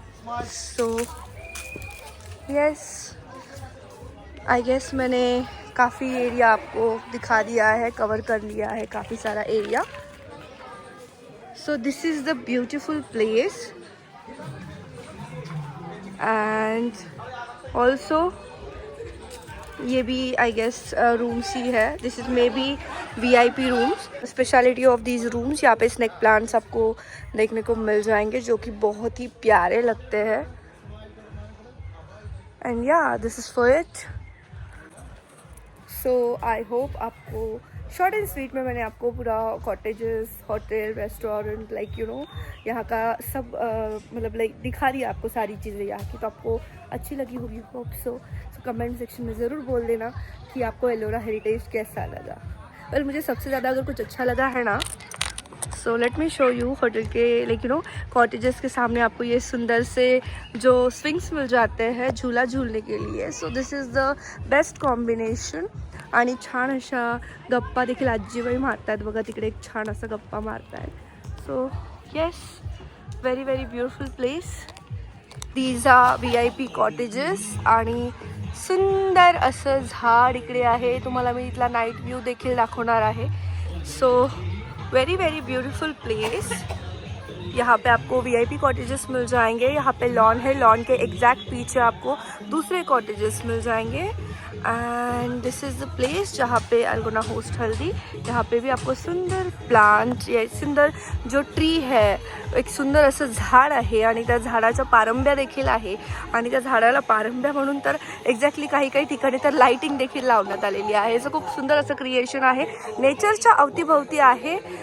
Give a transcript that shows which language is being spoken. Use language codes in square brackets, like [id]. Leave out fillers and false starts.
[hi] So yes, I guess मैंने काफ़ी area आपको दिखा दिया है, कवर कर लिया है काफ़ी सारा area. [en] so this is the beautiful place and also [hi] ये भी [en] I guess rooms ही है. This is may be VIP rooms. [hi] Speciality of these rooms, यहाँ पे स्नेक प्लांट्स आपको देखने को मिल जाएंगे जो कि बहुत ही प्यारे लगते हैं. [en] And या, this is for it. [hi] So I hope आपको शॉर्ट एंड स्वीट में मैंने आपको पूरा cottages, hotel, restaurant, like you know यहाँ का सब मतलब लाइक दिखा दिया आपको सारी चीज़ें यहाँ की. तो आपको अच्छी लगी होगी, होप सो. कमेंट सेक्शन में ज़रूर बोल देना कि आपको एलोरा हेरिटेज कैसा लगा. वेल, मुझे सबसे ज़्यादा अगर कुछ अच्छा लगा है ना, [en] so let me show you [hi] hotel के लाइक यू नो कॉटेजेस के सामने आपको ये सुंदर से जो स्विंग्स मिल जाते हैं झूला झूलने के लिए. [en] So this is the best combination. [mr] आणि छान अशा गप्पा देखील आजीबाई मारतात बघा, तिकडे एक छान असा गप्पा मारतायत. [en] So yes, very very beautiful place. These are VIP cottages [mr] आणि सुंदर असं झाड इकडे आहे. तुम्हाला मी इथला नाईट व्ह्यू देखील दाखवणार आहे. [en] So very very beautiful place. [hi] यहाँ पे आपको VIP कॉटेजेस मिल जाएंगे. यहाँ पे लॉन है, लॉन के एग्जैक्ट पीछे आपको दूसरे कॉटेजेस मिल जाएंगे. [en] and this is the place [hi] जहाँ पे [en] I gonna host हल्दी. [hi] यहाँ पे भी आपको सुंदर प्लांट या सुंदर जो ट्री है, [mr] एक सुंदर असं झाड आहे आणि त्या झाडाच्या पारंब्या देखील आहे. आणि त्या झाडाला पारंब्या म्हणून तर एक्झॅक्टली काही काही ठिकाणी तर लाईटिंग देखील लावण्यात आलेली आहे. असं खूप सुंदर असं क्रिएशन आहे, नेचरच्या अवतीभवती आहे.